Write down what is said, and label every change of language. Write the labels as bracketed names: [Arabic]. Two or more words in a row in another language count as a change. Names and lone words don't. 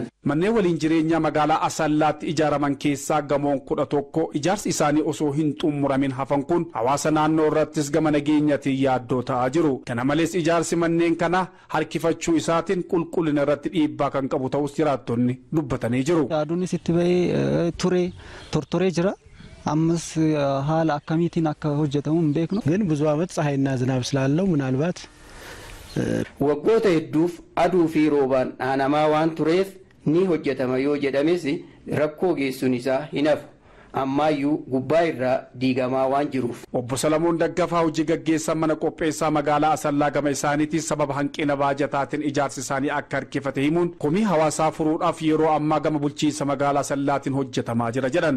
[Oromo] Manneen waliin jireenyaa magaalaa Asallaatti ijaaraman keessaa gamoon 11 ijaarsi isaanii osoo hin xumuramin hafan kun hawaasa naannoo irrattis gama nageenyaatiin yaaddoo ta'aa jiru. Kana malees ijaarsi manneen kana harkifachuu isaatiin qulqullina irratti dhiibbaa kan qabu ta'us jiraattonni dubbatanii jiru. Aduunis itti bahee tortoree jira. Ammas haala akkamiitiin akka hojjetamu hin beeknu. [Amharic] ግን ብዙ ዓመት ፀሐይና ዝናብ ስላለው ምናልባት [Oromo] waggoota hedduuf aduu fi roobaan dhaanamaa waan tureef ni hojjetama yoo jedhames rakkoo geessuun isaa hin hafu. Ammaayyuu gubbaa irraa diigamaa waan jiruuf. Obbo Salamoon Daggafaa hojii gaggeessan mana qopheessaa magaalaa Asallaa gama isaaniitiin sababa hanqina baajataatiin ijaarsi isaanii akka harkifate himuun komii hawaasaa furuudhaaf yeroo ammaa gama bulchiinsa magaalaa Asallaatiin hojjetamaa jira jedhan.